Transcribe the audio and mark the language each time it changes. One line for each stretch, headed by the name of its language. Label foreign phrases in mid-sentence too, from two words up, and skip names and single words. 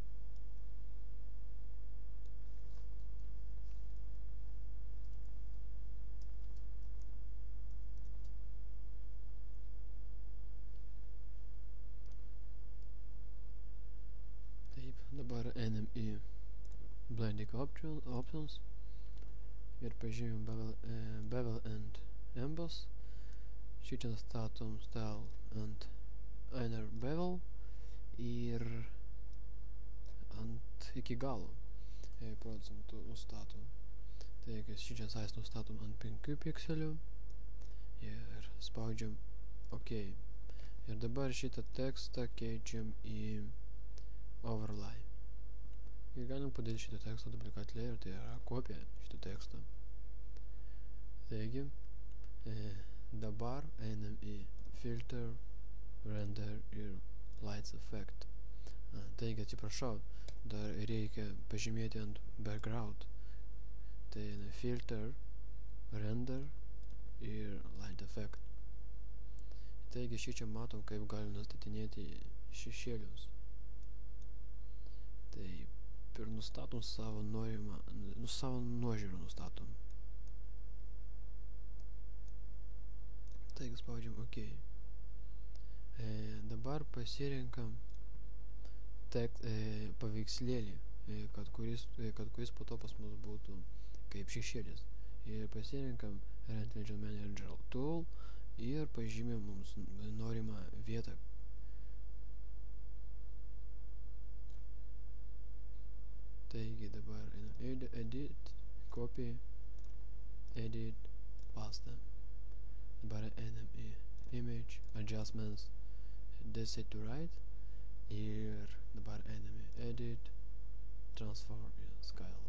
Lithuanian: Taip, dabar einam į
English: blending options
Lithuanian: ir pažymim
English: bevel and emboss.
Lithuanian: Šį čia statom
English: style and inner bevel
Lithuanian: ir iki galo procentų nustatom. Taigi šį čia size nustatom ant 5 pikselių ir spaudžiam OK. Ir dabar šitą tekstą keičiam į overlay. Ir galim padaryti šitą tekstą
English: duplikat layer,
Lithuanian: tai yra kopija šitą tekstą. Taigi, dabar einam į
English: filter, render
Lithuanian: ir
English: lights effect.
Lithuanian: Taigi, atsiprašau, dar reikia pažymėti ant background. Tai
English: filter, render
Lithuanian: ir
English: light effect.
Lithuanian: Taigi, šį čia matom, kaip galim nustatinėti šešėlius. Taip, ir nustatom savo norimą, savo nuožiūrą nustatom. Taigi spaudžiam OK. Dabar pasirenkam paveikslėlį, kad kuris po to pas mus būtų kaip šešėlis. Ir pasirenkam
English: Render Engine Manager Tool
Lithuanian: ir pažymim mums norimą vietą. Taigi dabar
English: edit, copy, edit, paste.
Lithuanian: Dabar einam į
English: image, adjustments, set to right
Lithuanian: ir dabar einam į
English: edit, transform
Lithuanian: ir scale.